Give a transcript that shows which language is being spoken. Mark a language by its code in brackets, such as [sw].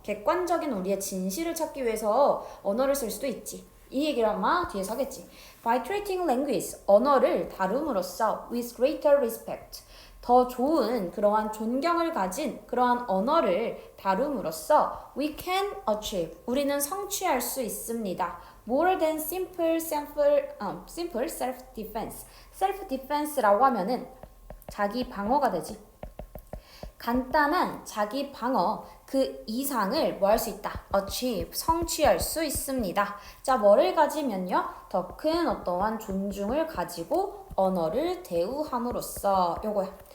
[ko] 객관적인 우리의 진실을 찾기 위해서 언어를 쓸 수도 있지. 이 얘기를 아마 뒤에서 하겠지. [en] By treating language, [ko] 언어를 다룸으로써 [en] with greater respect, [ko] 더 좋은 그러한 존경을 가진 그러한 언어를 다룸으로써 [en] we can achieve, [ko] 우리는 성취할 수 있습니다. [en] More than simple self-defense. [ko] self-defense라고 하면은 자기 방어가 되지. 간단한 자기 방어 그 이상을 뭐 할 수 있다? achieve, 성취할 수 있습니다. 자, 뭐를 가지면요? 더 큰 어떠한 존중을 가지고 언어를 대우함으로써 요거야.